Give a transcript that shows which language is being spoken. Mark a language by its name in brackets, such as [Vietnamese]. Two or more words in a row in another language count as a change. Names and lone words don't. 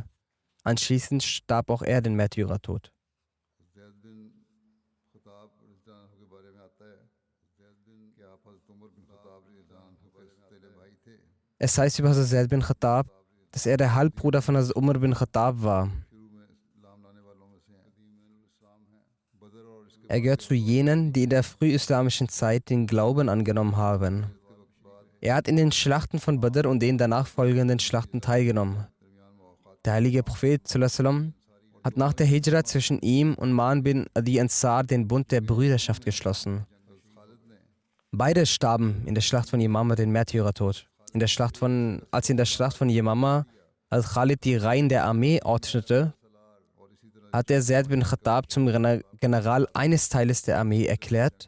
[German] Anschließend starb auch er den Märtyrertod. Es heißt über Hazrat Zaid bin Khattab, dass er der Halbbruder von Hazrat Umar bin Khattab war. Er gehört zu jenen, die in der frühislamischen Zeit den Glauben angenommen haben. Er hat in den Schlachten von Badr und den danach folgenden Schlachten teilgenommen. Der heilige Prophet [Arabic] صلى الله عليه وسلم [German] hat nach der Hijra zwischen ihm und Ma'an bin Adi Ansar den Bund der Brüderschaft geschlossen. Beide starben in der Schlacht von Yamama den Märtyrertod. Als in der Schlacht von Yamama als Khalid die Reihen der Armee ordnete, hat er Zaid bin Khattab zum General eines Teiles der Armee erklärt.